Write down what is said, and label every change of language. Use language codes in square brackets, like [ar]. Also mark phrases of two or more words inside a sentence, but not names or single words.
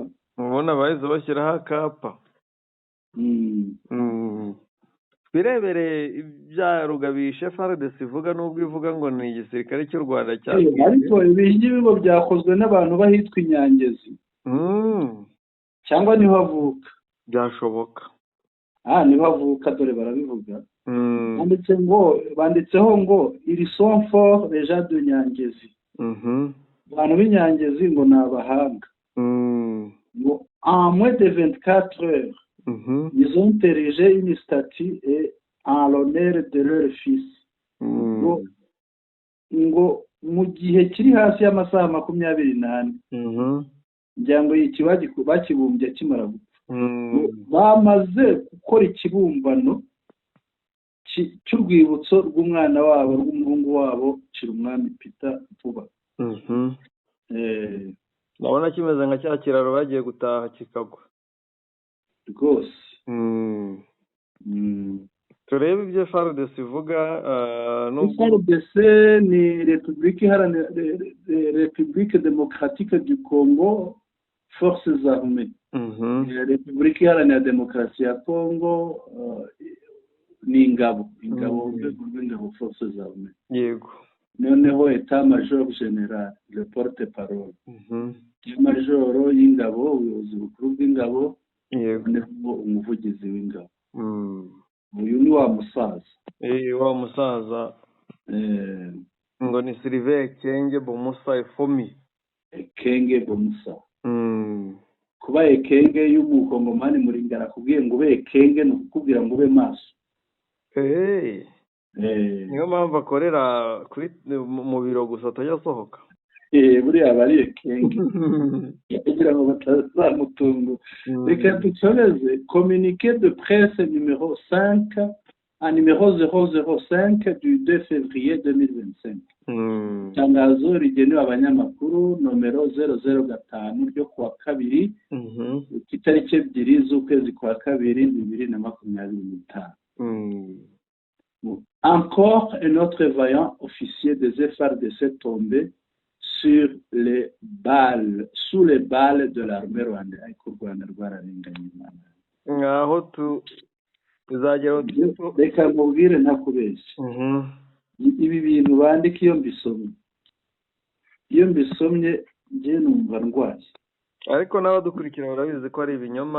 [rw] Ubona bahise bashyiraho akapa. Twirebere ibya Rugabisha FARDC ivuga, n'ubwo ivuga ngo ni igisirikare cy'u Rwanda cyatsinze. Ariko ibingi bigo byakozwe n'abantu bahitwa Inyangezi cyangwa niho avuka. Byashoboka. Niho avuka, dore barabivuga. Banditseho ngo [fr] ils sont forts les gens de Nyangezi. [rw] Abantu b'Inyangezi ngo ni abahanga. [fr] Ngo en moins de 24 heures ils ont érigé une statue en l'honneur de leur fils. [rw] Ngo mu gihe kiri hasi y'amasaha 24 ngira ngo iki bakibumbye kimara gupfa. Bamaze gukora ikibumbano cy'urwibutso rw'umwana wabo rw'umuhungu wabo Cirumwami Peter vuba. Ndabona kimeze nka cya kiraro bagiye gutaha kikagwa rwose. Turebe ibyo FARDC ivuga. [fr] FARDC ni République démocratique du Congo, forces armées. [rw] République iharanira demokarasi ya Congo ni ingabo urwego rw'ingabo, [fr] forces armées. [rw] Yego. [fr] Noneho état major général, le porte parole. [rw] Majoro y'ingabo, ubuyobozi bukuru bw'ingabo. Yego. Noneho umuvugizi w'ingabo. Uyu ni wa musaza. Wa musaza. Ngo ni Sylvain Ekenge Bomusa Efomi. Ekenge Bomusa. Kuba Ekenge y'umukongomani muringara kubwiye ngo ube Ekenge no kukubwira ngo ube maso. Niyo mpamvu akorera mu biro gusa atajya asohoka. Buriya bari Ekenge kugira ngo batazamutunga. Reka dukomeze. [fr] Communiqué de presse numéro 5 à numéro 005 du 2 février 2025. [rw] Tangazo rigenewe abanyamakuru nomero 005 ryo kuwa kabiri itariki 2 z'ukwezi kwa kabiri 2025. [fr] Encore un autre vaillant officier des FARDC tombé sous les balles de l'armée rwandaise. [rw] Ariko u Rwanda rwararenganye Imana. Ngaho tuzagera reka mubwire ntakubeshya. Ibi bintu bandika iyo mbisomye njye numva ndwaye. Ariko n'abadukurikira barabizi ko ari ibinyoma.